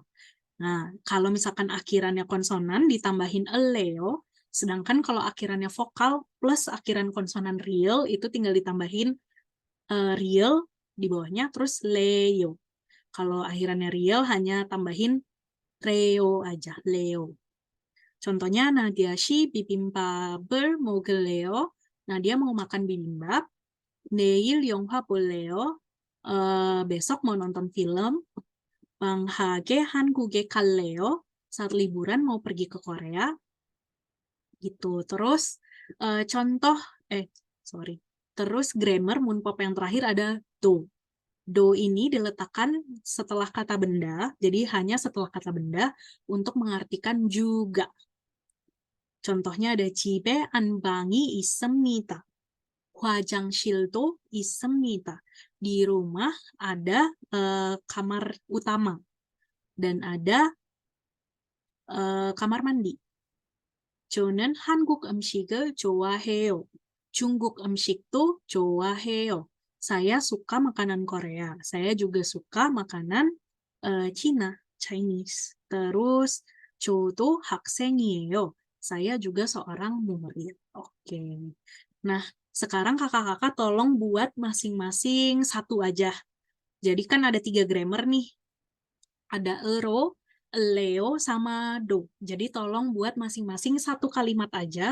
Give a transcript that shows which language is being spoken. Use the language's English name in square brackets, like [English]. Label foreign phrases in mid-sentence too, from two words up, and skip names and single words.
[Indonesian] Nah, kalau misalkan akhirannya konsonan ditambahin eleo, sedangkan kalau akhirannya vokal plus akhiran konsonan real itu tinggal ditambahin real di bawahnya terus leo. Kalau akhirannya real hanya tambahin reo aja, leo. [Korean] Contohnya Nadia 씨 비빔밥을 먹을래요? [Indonesian] Nadia mau makan bibimbap. [Korean] 내일 영화 볼래요? [Indonesian] besok mau nonton film. [Korean] 방학에 한국에 갈래요? [Indonesian] Saat liburan mau pergi ke Korea. Gitu. Terus contoh, sorry. Terus grammar Munpop yang terakhir ada do. Do ini diletakkan setelah kata benda, jadi hanya setelah kata benda untuk mengartikan juga. Contohnya ada [Korean] 집에 안방이 있습니다. 화장실도 있습니다. [Indonesian] Di rumah ada kamar utama dan ada kamar mandi. [Korean] 저는 한국 음식을 좋아해요. 중국 음식도 좋아해요. [Indonesian] Saya suka makanan Korea. Saya juga suka makanan Cina, Chinese. [Korean] Terus 저도 학생이에요. [Indonesian] Saya juga seorang murid. Oke. Nah, sekarang kakak-kakak tolong buat masing-masing satu aja. Jadi kan ada 3 grammar nih. Ada ero, leo, sama do. Jadi tolong buat masing-masing satu kalimat aja.